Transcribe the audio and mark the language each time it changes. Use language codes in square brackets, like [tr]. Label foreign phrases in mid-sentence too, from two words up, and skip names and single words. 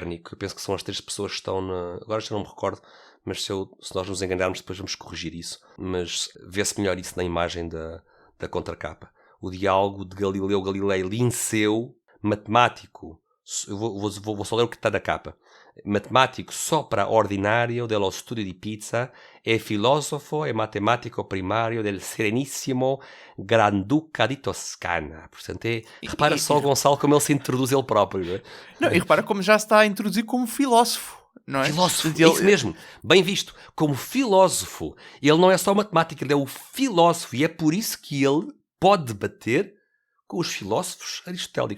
[pt] Eu penso que são as 3 pessoas que estão agora já não me recordo, mas se nós nos enganarmos depois vamos corrigir isso. Mas vê-se melhor isso na imagem da contracapa. O diálogo de Galileu Galilei Linceu, matemático, eu vou só ler o que está na capa. [it] Matemático sopra ordinario dello studio di pizza e filosofo e matematico primario del Serenissimo Granduca di Toscana. [pt] Portanto, repara só, Gonçalo, como ele se introduz ele próprio. Não é? Não, e repara como já se está a introduzir como filósofo. Não é? Filósofo, é isso mesmo. Bem visto. Como filósofo. Ele não é só matemático, ele é o filósofo. E é por isso que ele pode debater com os filósofos aristotélicos.